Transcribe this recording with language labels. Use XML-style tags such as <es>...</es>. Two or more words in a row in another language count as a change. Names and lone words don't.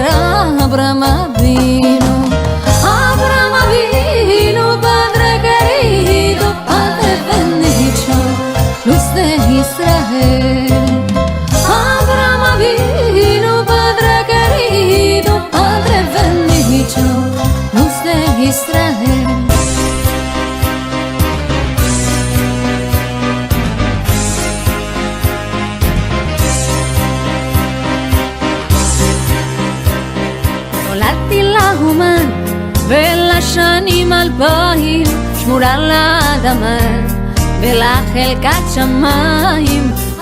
<es>Abraham vino, Padre querido, Padre bendito, luz de Israel. Abraham vino, Padre querido, Padre bendito, luz de Israel.</es> <he>נולדתי לאומן ולשנים 2000, שמורה לאדמה ולחלקת שמיים.</he>